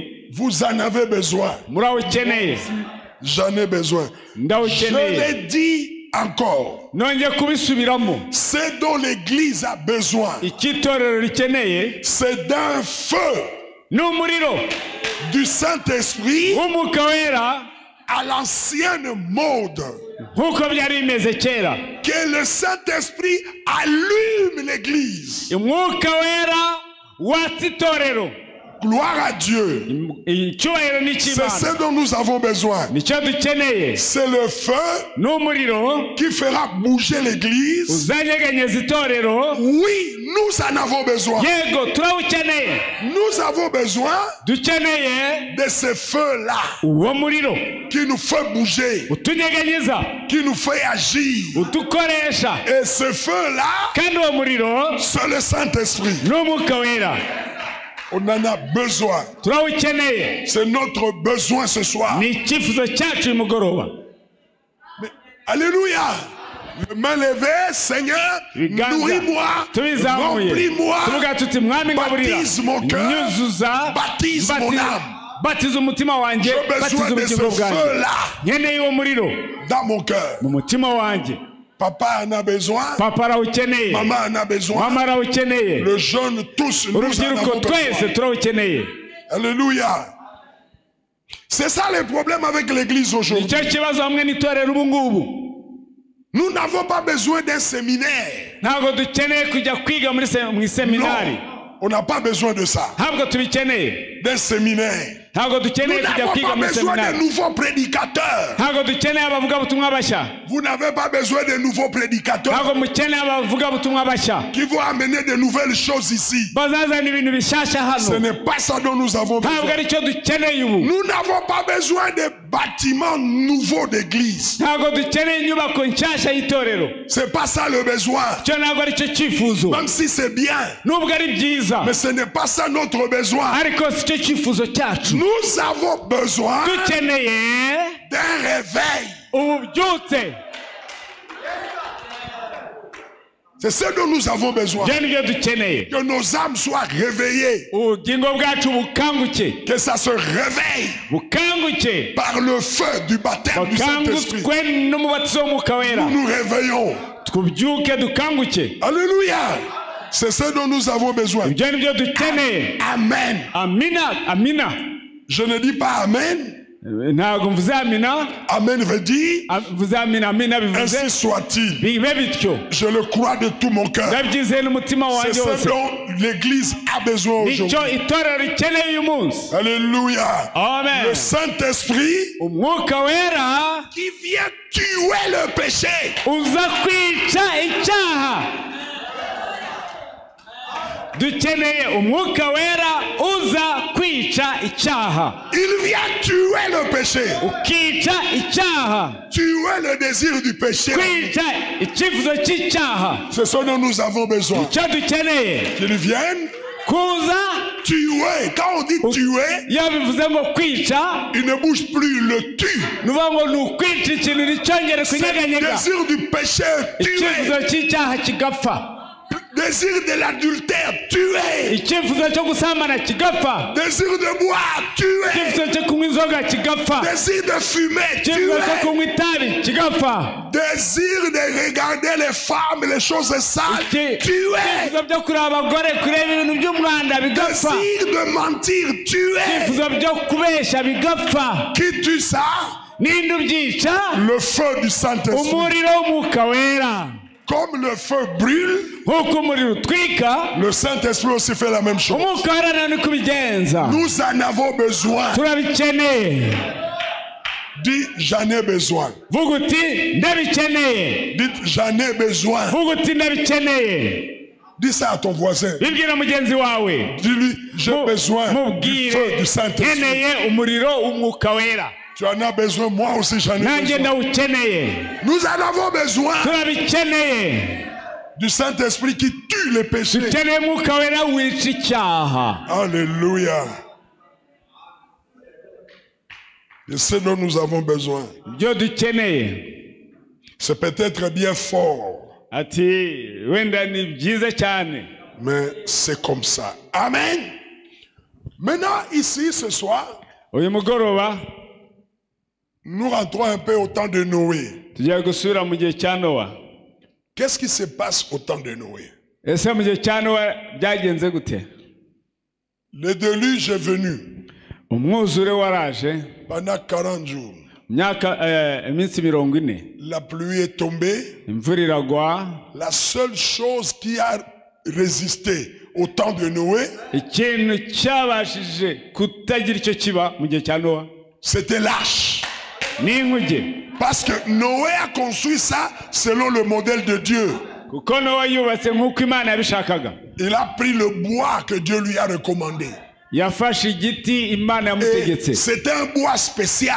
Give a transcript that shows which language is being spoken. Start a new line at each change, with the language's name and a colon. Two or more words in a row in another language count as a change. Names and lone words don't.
French: vous en avez besoin.
Kinyarwanda: murawukeneye.
French: J'en ai besoin. Je
Kinyarwanda: Ndawukeneye.
French: l'ai dit encore.
Kinyarwanda: Nongeye kubisubiramo.
French: Ce dont l'Église a besoin,
Kinyarwanda: Icy'itorero rikeneye
French: c'est d'un feu
Kinyarwanda: ni umuriro
French: du Saint-Esprit
Kinyarwanda: w'umwuka wera
French: à l'ancienne mode.
Kinyarwanda: nk'uko byari bimeze kera.
French: Que le Saint-Esprit allume l'Église.
Kinyarwanda: Umwuka wera watsa itorero.
French: Gloire à Dieu.
Kinyarwanda: Icyubahiro ni
French: C'est
Kinyarwanda: icy'Imana.
French: ce dont nous avons besoin.
Kinyarwanda: Nicyo dukeneye.
French: C'est le feu
Kinyarwanda: N'umuriro
French: qui fera bouger l'Église.
Kinyarwanda: uzanyeganyeza itorero.
French: Oui, nous en avons besoin.
Kinyarwanda: Yego turawukeneye.
French: Nous avons besoin
Kinyarwanda: Dukeneye
French: de ce feu-là
Kinyarwanda: uwo muriro
French: qui nous fait bouger,
Kinyarwanda: utunyeganyeza,
French: qui nous fait agir.
Kinyarwanda: udukoresha.
French: Et ce feu-là,
Kinyarwanda: Kandi uwo muriro
French: c'est le Saint-Esprit.
Kinyarwanda: n'umwuka wera.
French: On en a besoin.
Kinyarwanda: Turawukeneye.
French: C'est notre besoin ce soir.
Kinyarwanda: Ni icyifuzo cyacu uyu mugoroba.
French: Mais, alléluia. Les mains levées, Seigneur,
Kinyarwanda: Ibiganza
French: nourris-moi,
Kinyarwanda: tubizamuye,
French: remplis-moi,
Kinyarwanda: tuvuga tuti mwami ngaburira,
French: baptise mon cœur,
Kinyarwanda: nyuzuza,
French: baptise mon âme.
Kinyarwanda: batiza umutima wanjye,
French: J'ai
Kinyarwanda: batiza
French: besoin de ce
Kinyarwanda: ubugingo bwanjye.
French: feu-là
Kinyarwanda: Nkeneye uwo muriro
French: dans mon cœur.
Kinyarwanda: mu mutima wanjye.
French: Papa en a besoin,
Kinyarwanda: Papa arawukeneye,
French: maman en a besoin,
Kinyarwanda: mama arawukeneye,
French: le jeune, tous nous en
Kinyarwanda: urubyiruko
French: avons
Kinyarwanda: twese
French: besoin.
Kinyarwanda: turawukeneye.
French: Alléluia. C'est ça le problème avec l'église aujourd'hui.
Kinyarwanda: Nicyo kibazo hamwe n'itorero ubu ngubu.
French: Nous n'avons pas besoin d'un séminaire.
Kinyarwanda: Ntabwo dukeneye kujya kwiga mu iseminari.
French: Non, on n'a pas besoin de ça.
Kinyarwanda: Ntabwo tubikeneye.
French: D'un séminaire.
Kinyarwanda: Ntabwo
French: Nous
Kinyarwanda: dukeneye kujya
French: n'avons
Kinyarwanda: kwiga
French: pas
Kinyarwanda: mu
French: besoin de
Kinyarwanda: iseminari.
French: nouveaux prédicateurs.
Kinyarwanda: Ntabwo dukeneye abavugabutumwa bashya.
French: Vous n'avez pas besoin de nouveaux prédicateurs
Kinyarwanda: Ntabwo mukeneye abavugabutumwa bashya
French: qui vont amener de nouvelles choses ici.
Kinyarwanda: bazazana ibintu bishyashya
French: Ce
Kinyarwanda: hano.
French: n'est pas ça dont nous avons
Kinyarwanda: Ntabwo
French: besoin.
Kinyarwanda: aricyo dukeneye ubu.
French: Nous n'avons pas besoin de bâtiments nouveaux d'église.
Kinyarwanda: Ntabwo dukeneye inyubako nshyashya y'itorero.
French: C'est pas ça le besoin.
Kinyarwanda: Icyo ntabwo aricyo cyifuzo.
French: Même si c'est bien.
Kinyarwanda: Nubwo ari byiza,
French: Mais ce n'est pas ça notre besoin.
Kinyarwanda: ariko si cyo cyifuzo cyacu.
French: Nous avons besoin
Kinyarwanda: Dukeneye
French: d'un réveil.
Kinyarwanda: ububyutse.
French: C'est ce dont nous avons besoin.
Kinyarwanda: Ibyo nibyo dukeneye.
French: Que nos âmes soient réveillées.
Kinyarwanda: Ubugingo bwacu bukanguke.
French: Que ça se réveille
Kinyarwanda: Bukanguke.
French: par le feu du baptême du Saint-Esprit.
Kinyarwanda: Bakangukwe n'umubatizo w'umwuka wera.
French: Nous nous réveillons.
Kinyarwanda: Tubyuke dukanguke.
French: Alléluia. C'est ce dont nous avons besoin.
Kinyarwanda: Ibyo nibyo dukeneye.
French: Amen.
Kinyarwanda: Amina, amina.
French: Je ne dis pas Amen.
Kinyarwanda: Ntabwo mvuze amina.
French: Amen veut dire
Kinyarwanda: Mvuze amina, amina bivuze
French: ainsi soit-il.
Kinyarwanda: bibe bityo.
French: Je le crois de tout mon cœur.
Kinyarwanda: Ndabyize n'umutima
French: C'est
Kinyarwanda: wanjye
French: ce
Kinyarwanda: wose.
French: dont l'Église a besoin
Kinyarwanda: Nicyo
French: aujourd'hui.
Kinyarwanda: itorero rikeneye uyu munsi.
French: Alléluia. Amen. Le Saint-Esprit
Kinyarwanda: Umwuka wera
French: qui vient tuer le péché.
Kinyarwanda: uza kwica icyaha. dukeneye umwuka wera uza kwica icyaha.
French: Il vient tuer le péché.
Kinyarwanda: Ukica icyaha.
French: Tuer le désir du péché.
Kinyarwanda: Kwica icyifuzo cy'icyaha.
French: C'est ce dont nous avons besoin.
Kinyarwanda: Icyo dukeneye.
French: Qu'il vienne
Kinyarwanda: kuza
French: tuer. Quand on dit tuer,
Kinyarwanda: yabivuze ngo kwica,
French: il ne bouge plus, le tue.
Kinyarwanda: nuvuga ngo ni ukwica ikintu nticyongere kunyeganyega.
French: Désir du péché tué.
Kinyarwanda: Icyifuzo cy'icyaha kigapfa.
French: Désir de l'adultère tué.
Kinyarwanda: Icyifuzo cyo gusambana kigapfa.
French: Désir de boire tué.
Kinyarwanda: Icyifuzo cyo kunywa inzoga kigapfa.
French: Désir de fumer
Kinyarwanda: Icyifuzo cyo
French: tué.
Kinyarwanda: kunywa itabi kigapfa.
French: Désir de regarder les femmes, les choses sales tué.
Kinyarwanda: Icyifuzo byo kureba abagore, kureba ibintu by'umwanda bigapfa.
French: Désir de mentir tué.
Kinyarwanda: Icyifuzo byo kubeshya bigapfa.
French: Qui tue ça?
Kinyarwanda: Ninde ubyica?
French: Le feu du Saint-Esprit.
Kinyarwanda: Umuriro w'umwuka wera.
French: Comme le feu brûle,
Kinyarwanda: nk'uko umuriro utwika,
French: le Saint-Esprit aussi fait la même chose.
Kinyarwanda: umwuka wera nawe ni kubigenza.
French: Nous en avons besoin.
Kinyarwanda: Turabikeneye.
French: Dis, j'en ai besoin.
Kinyarwanda: Vuga uti ndabikeneye.
French: Dites, j'en ai besoin.
Kinyarwanda: Vuga uti ndabikeneye.
French: Dis ça à ton voisin.
Kinyarwanda: Bibwira mugenzi wawe.
French: Dis-lui, j'ai besoin du feu du Saint-Esprit.
Kinyarwanda: nkeneye umuriro w'umwuka wera.
French: Tu en as besoin, moi aussi j'en ai
Kinyarwanda: nanjye
French: besoin.
Kinyarwanda: ndawukeneye.
French: Nous en avons besoin
Kinyarwanda: Turabikeneye.
French: du Saint-Esprit qui tue les péchés.
Kinyarwanda: Dukeneye umwuka wera wica icyaha.
French: Alléluia. Et ce dont nous avons besoin,
Kinyarwanda: ibyo dukeneye.
French: c'est peut-être bien fort,
Kinyarwanda: Ati wenda ni byiza cyane,
French: mais c'est comme ça. Amen. Maintenant, ici, ce soir,
Kinyarwanda: uyu mugoroba
French: nous rentrons un peu au temps de Noé.
Kinyarwanda: tugiye gusubira mu gihe cya Nowa.
French: Qu'est-ce qui se passe au temps de Noé?
Kinyarwanda: Ese mu gihe cya Nowa byagenze gute?
French: Le déluge est venu
Kinyarwanda: Umwuzure waraje
French: pendant 40 jours.
Kinyarwanda: iminsi 40.
French: La pluie est tombée.
Kinyarwanda: Imvura iragwa.
French: La seule chose qui a résisté au temps de Noé,
Kinyarwanda: ikintu cyabashije kutagira icyo kiba mu gihe cya Nowa
French: c'était l'arche.
Kinyarwanda: ni inkuge.
French: Parce que Noé a construit ça selon le modèle de Dieu.
Kinyarwanda: Kuko Nowa yubatse nk'uko Imana yabishakaga.
French: Il a pris le bois que Dieu lui a recommandé.
Kinyarwanda: Yafashe igiti Imana yamutegetse.
French: C'est un bois spécial.